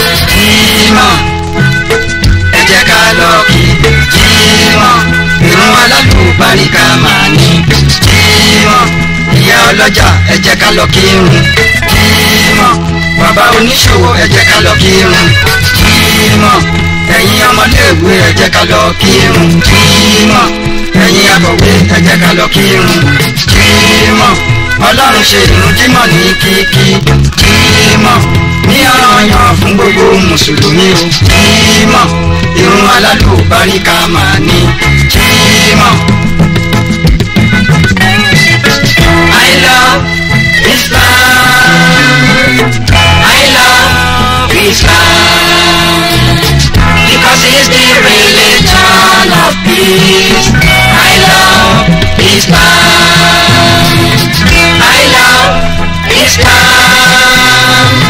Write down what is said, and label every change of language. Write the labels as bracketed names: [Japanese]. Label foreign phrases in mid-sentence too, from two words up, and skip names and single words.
[Yoruba] Jímọ̀, ẹ jẹ́ ká lọ kí Jímọ̀, ìrun alálùbáríkà máa ní Jímọ̀, ìyá ọlọ́jà ẹ jẹ́ ká lọ kírun Jímọ̀, bàbá oníṣòwò ẹ jẹ́ ká lọ kírun Jímọ̀, ẹ̀yin ọmọléèwé ẹ jẹ́ ká lọ kírun Jímọ̀, ẹ̀yin akọ̀wé ẹ jẹ́ ká lọ kírun Jímọ̀, Ọlọ́run ṣe ìrun Jímọ̀ ní kíkí Jímọ̀, ní ọ̀ranyàn fún gbogbo mùsùlùmí o Jímọ̀, ìrun alálùbáríkà máa ní Jímọ̀. [English] I love Islam. I love Islam. Because it's the religion of peace. I love Islam. I love Islam.